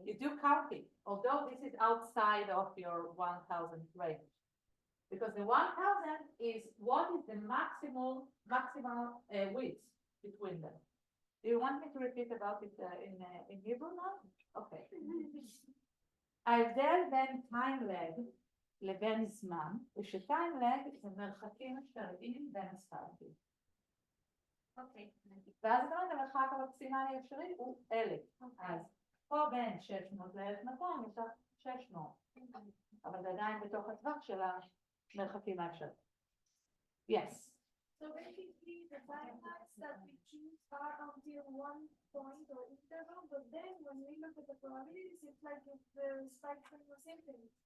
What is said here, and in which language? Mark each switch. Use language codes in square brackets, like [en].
[en] You do count it, although this is outside of your 1000 range. Because the 1000 is what is the maximal width between them. Do you want me to repeat about it in Hebrew now? Okay. [he] ההבדל בין time lag לבין זמן, הוא ש-time lag זה מרחקים אפשריים בין הספרקים. [en] Okay. [he] ואז גם המרחק המקסימלי האפשרי הוא 1000. אז פה בין 600 ל-1200 יש לך 600, אבל זה עדיין בתוך הטווח של המרחקים האפשריים. [en] Yes. So basically, the timelines that we choose are until one point or interval, but then when we look at the probabilities, it's like if the spectrum was infinite.